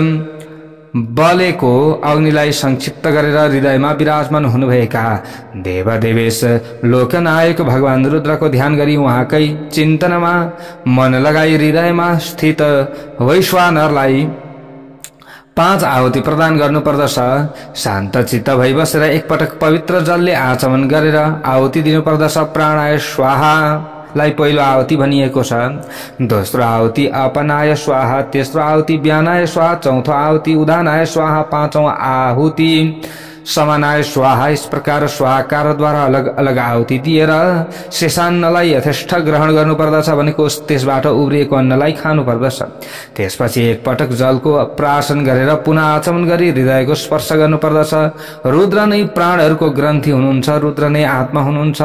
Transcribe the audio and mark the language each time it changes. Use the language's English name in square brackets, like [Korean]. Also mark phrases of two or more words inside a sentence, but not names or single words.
[Nepali] बलेको अग्निलाई संक्षिप्त गरेर हृदयमा विराजमान हुनुभएका देवदेवेश लोकनायक भगवान रुद्रको ध्यान गरी उहाँकै चिन्तनमा मन लगाई हृदयमा स्थित वैश्वानरलाई 5 आहुति प्रदान गर्नुपर्दछ। शान्त चित्त भई बसेर एकपटक पवित्र जलले आचमन गरेर आहुति दिनुपर्दछ। [Sanskrit] प्राणाय स्वाहा [Nepali] लाई पहिलो आहुति भनिएको छ। दोस्रो आहुति [Sanskrit] अपनाय स्वाहा, [Nepali] तेस्रो आहुति [Sanskrit] व्यानाय स्वाहा, [Nepali] चौथो आहुति [Sanskrit] उदानाय स्वाहा, [Nepali] पाँचौं आहुति [Sanskrit] समानाय स्वाहा। [Hindi] इस प्रकार [Nepali] स्वाहाकारद्वारा अलग अलग आहुति दिएर शेषान्नलाई यथेष्ट ग्रहण गर्नुपर्दछ। भनेको त्यसबाट उब्रिएको अन्नलाई खानुपर्दछ। त्यसपछि एकपटक जलको प्राशन गरेर पुनः आचमन गरी हृदयको स्पर्श गर्नुपर्दछ। रुद्र नै प्राणहरूको ग्रन्थि हुनुहुन्छ। रुद्र नै आत्मा हुनुहुन्छ।